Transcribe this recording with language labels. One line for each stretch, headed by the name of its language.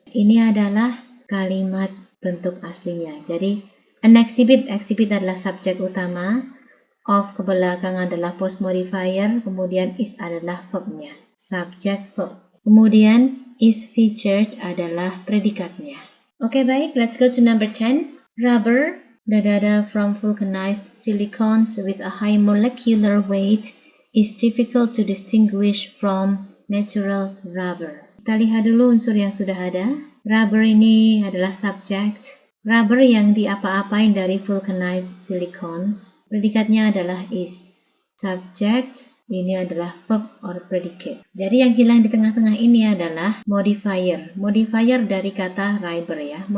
Indonesian: Ini adalah kalimat bentuk aslinya. Jadi
English: an exhibit
Indonesian: adalah subjek utama, of ke belakang adalah post modifier, kemudian is adalah verbnya. Subject verb. Kemudian
English: is featured
Indonesian: adalah predikatnya. Oke, baik,
English: let's go to number 10. Rubber, from vulcanized silicons with a high molecular weight is difficult to distinguish from natural rubber.
Indonesian: Kita lihat dulu unsur yang sudah ada. Rubber ini adalah subject. Rubber yang diapa-apain dari vulcanized silicons. Predikatnya adalah is. Subject ini adalah
English: verb or predicate.
Indonesian: Jadi yang hilang di tengah-tengah ini adalah modifier. Modifier dari kata rubber ya.